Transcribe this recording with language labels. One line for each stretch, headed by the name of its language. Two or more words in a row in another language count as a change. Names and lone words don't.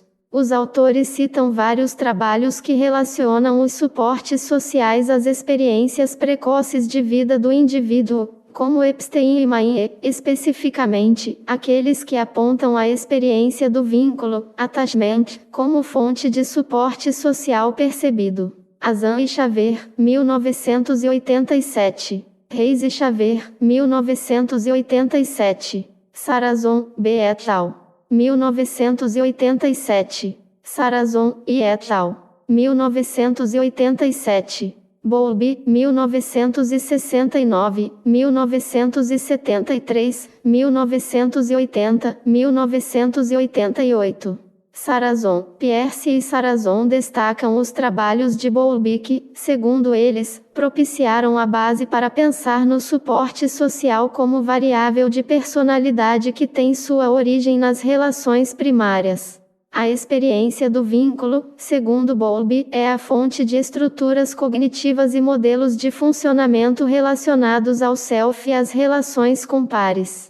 Portuguese: Os autores citam vários trabalhos que relacionam os suportes sociais às experiências precoces de vida do indivíduo, como Epstein e Maie, especificamente, aqueles que apontam a experiência do vínculo, attachment, como fonte de suporte social percebido. Azan e Xavier, 1987. Reis e Xavier, 1987. Sarrazon, B. et al. 1987. Sarrazon e et al. 1987. Bowlby, 1969, 1973, 1980, 1988. Sarrazon, Peirce e Sarrazon destacam os trabalhos de Bowlby que, segundo eles, propiciaram a base para pensar no suporte social como variável de personalidade que tem sua origem nas relações primárias. A experiência do vínculo, segundo Bowlby, é a fonte de estruturas cognitivas e modelos de funcionamento relacionados ao self e às relações com pares.